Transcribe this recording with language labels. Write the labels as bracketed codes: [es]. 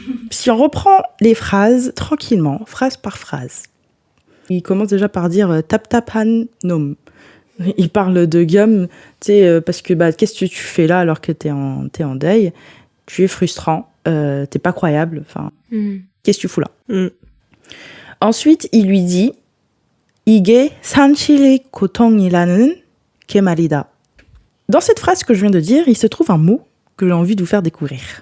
[fr] Si on reprend les phrases tranquillement, phrase par phrase. Il commence déjà par dire tap tap han nom. Il parle de Guillaume, tu sais, parce que qu'est-ce que tu fais là alors que t'es en deuil? Tu es frustrant, t'es pas croyable, enfin, qu'est-ce que tu fous là? [ko] Ensuite, il lui dit 이게 산실의 고통이라는 게 말이다. [fr] Dans cette phrase que je viens de dire, il se trouve un mot que j'ai envie de vous faire découvrir.